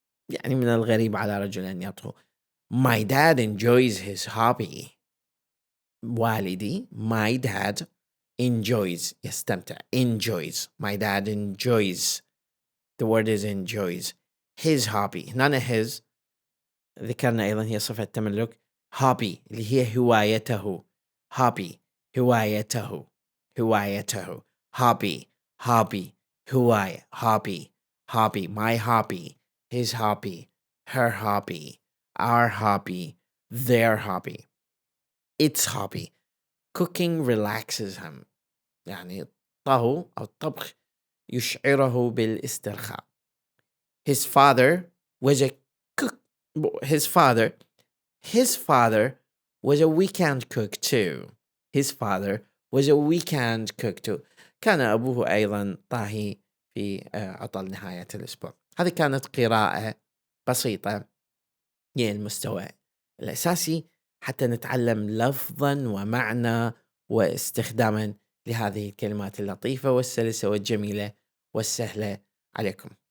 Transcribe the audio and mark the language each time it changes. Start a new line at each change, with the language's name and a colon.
Arabic: يعني من الغريب على رجل أن يطهو.
English: My dad enjoys his hobby.
Arabic: والدي
English: my dad enjoys
Arabic: يستمتع.
English: enjoys. My dad enjoys. The word is enjoys. His hobby.
Arabic: هنا his ذكرنا أيضا هي صفة تملك. hobby اللي هي هوايته. hobby هوايته. هوايته.
English: hobby hobby هواية. hobby hobby. My hobby. His hobby. Her hobby. Our hobby. Their hobby. Its hobby. Cooking relaxes him.
Arabic: يعني الطهو أو الطبخ يشعره بالاسترخاء.
English: His father was a cook. His father was a weekend cook too. His father was a weekend cook too.
Arabic: كان أبوه أيضا طاهي في عطل نهاية الأسبوع. هذه كانت قراءة بسيطة للمستوى الأساسي حتى نتعلم لفظا ومعنى واستخداما لهذه الكلمات اللطيفة والسلسة والجميلة والسهلة عليكم.